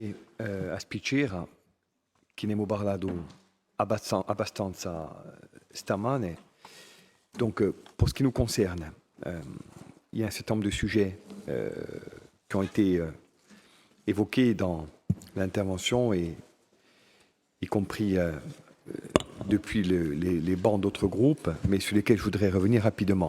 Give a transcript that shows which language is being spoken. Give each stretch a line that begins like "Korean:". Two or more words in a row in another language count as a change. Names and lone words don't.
Italian: A spiccera che ne abbiamo parlato abbastanza stamane.
French: Donc, pour ce qui nous concerne, il y a un certain nombre de sujets qui ont été évoqués dans l'intervention, et y compris depuis les bancs d'autres groupes, mais sur lesquels je voudrais revenir rapidement.